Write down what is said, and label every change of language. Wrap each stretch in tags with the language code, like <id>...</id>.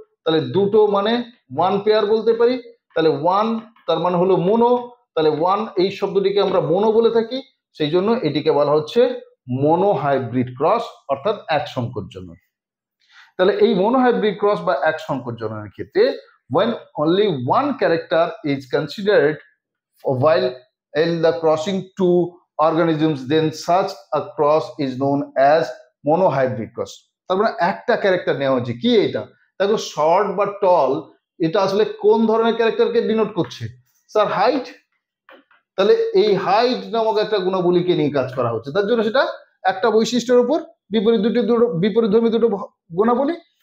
<bn>তাহলে দুটো মানে 1 পেয়ার বলতে পারি। তাহলে 1 তার মানে হলো মোনো, তাহলে 1 এই শব্দটিকে আমরা মোনো বলে থাকি, সেই জন্য এটিকে বলা হচ্ছে মোনোহাইব্রিড ক্রস অর্থাৎ এক সংকর জনন। তাহলে এই মোনোহাইব্রিড ক্রস বা এক সংকর জননের ক্ষেত্রে</bn> <en>when only one character is considered while in the crossing two organisms, then such a cross is known as monohybrid cross.</en> <bn>তার মানে একটা ক্যারেক্টার নেওয়া হচ্ছে। কি এটা? দেখো শর্ট বা টল এটা আসলে কোন ধরনের ক্যারেক্টারকে ডিনোট করছে? Sir height. তাহলে এই হাইট নামক একটা গুণাবলীকে নিয়ে কাজ করা হচ্ছে, তার জন্য সেটা একটা বৈশিষ্ট্যের উপর বিপরীতধর্মী দুটো গুণাবলী।</bn>